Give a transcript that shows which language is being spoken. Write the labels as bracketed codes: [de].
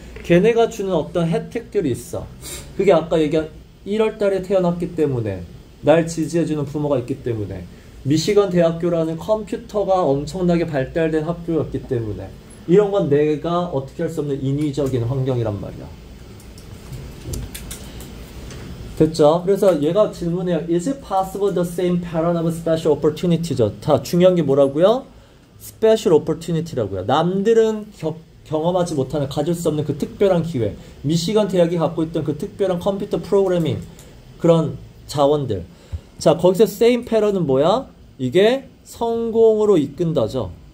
[ko] 걔네가 주는 어떤 혜택들이 있어. 그게 아까 얘기한 1월달에 태어났기 때문에, 날 지지해주는 부모가 있기 때문에, 미시건 대학교라는 컴퓨터가 엄청나게 발달된 학교였기 때문에, 이런 건 내가 어떻게 할 수 없는 인위적인 환경이란 말이야. 됐죠? 그래서 얘가 질문해요. [en] Is it possible the same pattern of special opportunity죠? [ko] 다 중요한 게 뭐라고요? [en] special opportunity라고요. [ko] 남들은 경험하지 못하는, 가질 수 없는 그 특별한 기회. 미시간 대학이 갖고 있던 그 특별한 컴퓨터 프로그래밍 그런 자원들. 자, 거기서 same pattern은 뭐야? 이게 성공으로 이끈다죠.